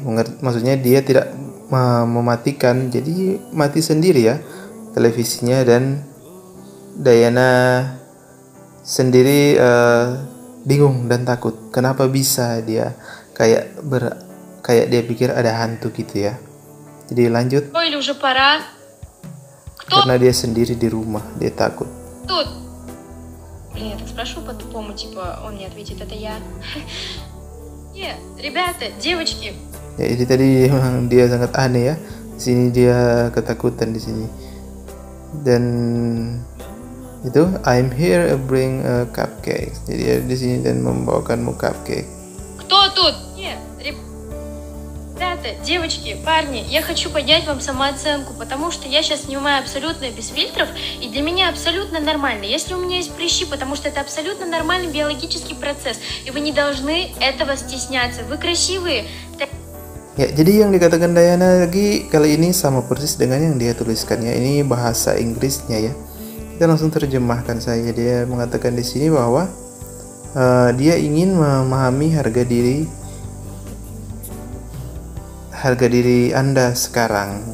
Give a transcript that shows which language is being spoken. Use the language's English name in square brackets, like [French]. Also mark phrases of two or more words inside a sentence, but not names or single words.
[Indonesian] Maksudnya dia tidak mematikan, jadi mati sendiri ya televisinya, dan Diana sendiri bingung dan takut. Kenapa bisa dia kayak dia pikir ada hantu gitu ya. Jadi lanjut. Karena dia sendiri di rumah, dia takut. [Russian] Блин, я так спрошу по-тупому, типа, он мне ответит, это я. Нет, ребята, девочки. [Indonesian] Ya, jadi tadi memang dia sangat aneh ya. Di sini dia ketakutan di sini. Dan itu [English] I'm here bring a cupcake. [Indonesian] Jadi dia di sini dan membawakanmu cupcake. [Russian] Кто тут? Нет, ребята, девочки, парни, я хочу поднять вам самооценку, потому что я сейчас снимаю абсолютно без фильтров, и для меня абсолютно нормально. Если у меня есть прыщи, потому что это абсолютно нормальный биологический процесс, и вы не должны этого стесняться. Вы красивые. [Indonesian] Ya, jadi yang dikatakan Diana lagi kali ini sama persis dengan yang dia tuliskan ya. Ini bahasa Inggrisnya ya. Kita langsung terjemahkan saja. Dia mengatakan di sini bahwa dia ingin memahami harga diri Anda sekarang.